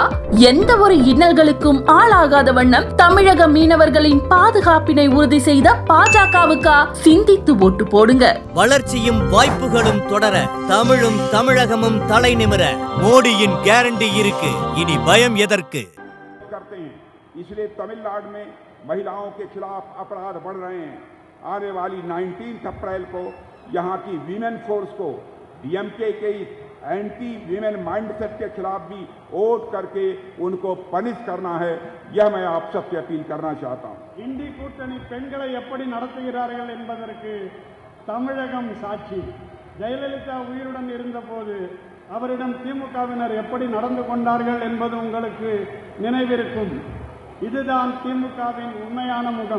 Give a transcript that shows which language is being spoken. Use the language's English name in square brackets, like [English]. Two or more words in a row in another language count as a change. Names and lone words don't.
[Tamil] எந்த ஒரு இன்னல்களுக்கும் ஆளாகாத வண்ணம் தமிழக மீனவர்களின் பாதுகாப்பினை உறுதி செய்த பாஜகவுக்கா? சிந்தித்து ஓட்டு போடுங்க. வளர்ச்சியும் வாய்ப்புகளும் தொடர, தமிழும் தமிழகமும் தலை நிமிர மோடியின் கேரண்டி இருக்கு. இனி பயம் எதற்கு? [Hindi] इसलिए तमिलनाडु में महिलाओं के खिलाफ अपराध बढ़ रहे हैं। आने वाली 19 अप्रैल को यहाँ की [English] women force [Hindi] को डीएमके के [English] anti women mindset [Hindi] के खिलाफ भी वोट करके उनको पनिश करना है। यह मैं आप सबसे अपील करना चाहता हूँ। [Tamil] இந்தி கூட்டணி பெண்களை எப்படி நடத்துகிறார்கள் என்பதற்கு தமிழகம் சாட்சி. ஜெயலலிதா உயிருடன் இருந்தபோது அவரிடம் திமுகவினர் எப்படி நடந்து கொண்டார்கள் என்பது உங்களுக்கு நினைவிருக்கும். இதுதான் திமுகவின் உண்மையான முகம்.